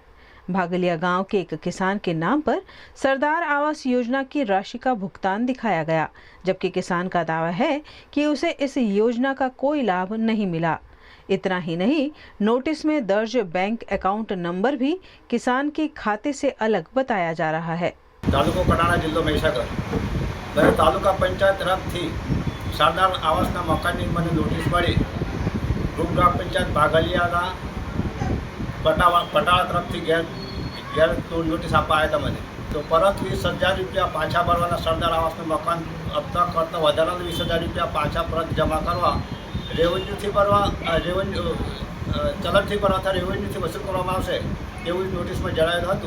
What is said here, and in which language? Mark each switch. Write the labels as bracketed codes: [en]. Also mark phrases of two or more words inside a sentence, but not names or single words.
[hi] भागलिया गांव के एक किसान के नाम पर सरदार आवास योजना की राशि का भुगतान दिखाया गया, जबकि किसान का दावा है कि उसे इस योजना का कोई लाभ नहीं मिला। इतना ही नहीं, नोटिस में दर्ज बैंक अकाउंट नंबर भी किसान के खाते से अलग बताया जा रहा है। [gu] તાલુકો કડાણા જિલ્લો મહિસાગર તાલુકા પંચાયત તરફથી સરદાર આવાસના મકાનની મને નોટિસ મળી। ગ્રુપ ગ્રામ પંચાયત ભાગલિયાના પટાળા તરફથી ઘેર નોટિસ આપવા આવ્યા હતા મને। તો પરત 20,000 રૂપિયા પાછા ભરવાના સરદાર આવાસનું મકાન હપ્તા કરતાં વધારાના 20,000 રૂપિયા પાછા પરત જમા કરવા રેવન્યુથી ભરવા ચલણથી ભરવા અથવા રેવન્યુથી વસૂલ કરવામાં આવશે તેવું નોટિસમાં જણાવેલું હતું।